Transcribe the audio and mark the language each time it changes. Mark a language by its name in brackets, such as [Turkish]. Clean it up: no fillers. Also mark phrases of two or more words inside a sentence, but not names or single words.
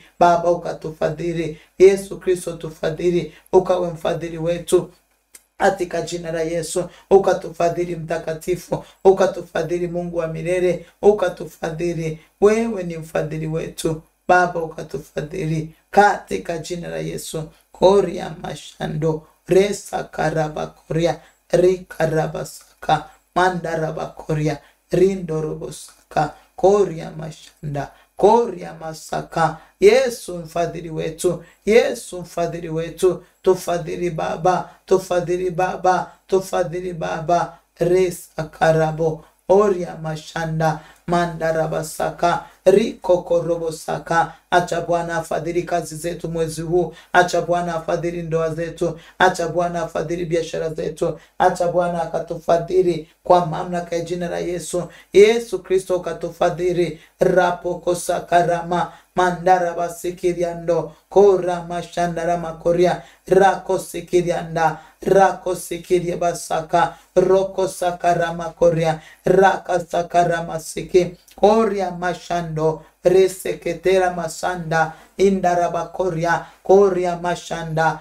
[Swahili] Baba, ukatufadhili Yesu Kristo, tufadhili, ukawe mfadhili wetu katika jina la Yesu. Ukatufadhili Mtakatifu, ukatufadhili Mungu wa milele, ukatufadhili. Wewe ni mfadhili wetu Baba, ukatufadhili katika jina la Yesu. Koria mashando resa karaba koria rikarabasaka mandaraba koria rindorobosaka koria mashanda koria masaka. Yesu mfadhili wetu, Yesu mfadhili wetu. Tufadhili Baba, tufadhili Baba, tufadhili Baba. Resa karabo oria mashanda mandarabasaka riko korobosaka. Acha Bwana afadhili kazi zetu mwezi huu. Acha Bwana afadhili ndoa zetu. Acha Bwana afadhili biashara zetu. Acha Bwana akatufadhili kwa mamlaka ya jina la Yesu. Yesu Kristo, ukatufadhili. Rapoko sakarama mandara basikiriando kora mashandara makoria rako sikirianda rako sikiria basaka roko sakarama koria raka sakarama siki koria mashando reseketera masanda indarabakoria koria mashanda.